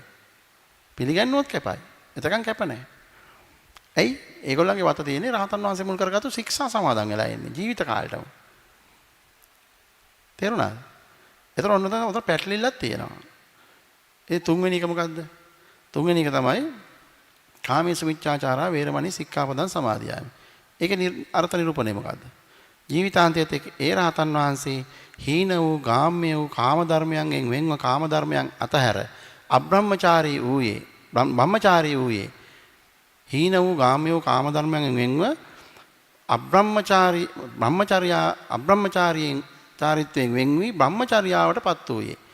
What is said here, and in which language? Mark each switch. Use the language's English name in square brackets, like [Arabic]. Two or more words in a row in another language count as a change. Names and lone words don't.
[Sinhala] පිළිගන්නවත් කැපයි. එතකන් කැප නෑ. ඇයි? ඒගොල්ලන්ගේ වත තියෙන්නේ රහතන් වහන්සේ මුල් කරගත්තු ශික්ෂා සමාදන් වෙලා ඉන්නේ ජීවිත කාලෙටම. තේරුණාද? ඒතර ඔන්න තමයි උතර පැටලිල්ලක් තියෙනවා. ඒ තුන්වෙනි එක මොකද්ද? තුන්වෙනි එක තමයි [Pali] කාමීසු මිච්ඡාචාරා වේරමණී සික්ඛාපදං සමාදියාමි. [Sinhala] ඒකේ අර්ථ නිරූපණය මොකද්ද? ජීවිතාන්තයේත් ඒ රහතන් වහන්සේ හීන වූ ගාම්‍ය වූ කාම ධර්මයන්ගෙන් වෙන්ව කාම ධර්මයන් අතහැර අබ්‍රහ්මචාරී වූයේ බ්‍රහ්මචාරී වූයේ හීන වූ ගාම්‍ය වූ කාම ධර්මයන්ගෙන් වෙන්ව අබ්‍රහ්මචාරීයෙන් චාරිත්‍රයෙන් වෙන් වී බ්‍රහ්මචර්යාවටපත් වූයේ.